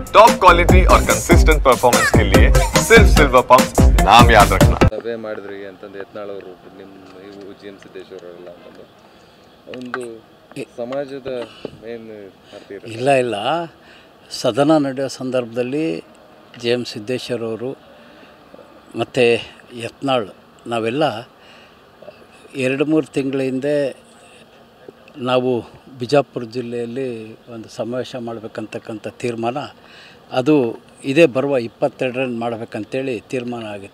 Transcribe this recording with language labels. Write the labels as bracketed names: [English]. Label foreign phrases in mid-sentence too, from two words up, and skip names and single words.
[English] top quality [Hindi] और [English] consistent performance [Hindi] के लिए सिर्फ सिल्वर पंप नाम याद रखना। [Kannada] ಸಭೆ ಮಾಡಿದ್ರಿ ಅಂತಂದು ಯತ್ನಾಳ್ ಅವರು ನಿಮ್ಮ ನೀವು GM ಸಿದ್ದೇಶ್ವರ ಅವರೆಲ್ಲ ಅಂತಂದು ಒಂದು ಸಮಾಜದ ಏನು ಮಾಡ್ತೀರಿ? ಇಲ್ಲ ಸದನ ನಡೆಯೋ ಸಂದರ್ಭದಲ್ಲಿ GM ಸಿದ್ದೇಶ್ವರ ಅವರು ಮತ್ತು ಯತ್ನಾಳ್ ನಾವೆಲ್ಲ 2-3 ತಿಂಗಳ ಹಿಂದೆ ನಾವು ಬಿಜಾಪುರ ಜಿಲ್ಲೆಯಲ್ಲಿ ಒಂದು ಸಮಾವೇಶ ಮಾಡಬೇಕಂತಕ್ಕಂಥ ತೀರ್ಮಾನ ಅದು ಇದೇ ಬರುವ 22ರಂದು ಮಾಡಬೇಕಂತೇಳಿ ತೀರ್ಮಾನ ಆಗಿತ್ತು.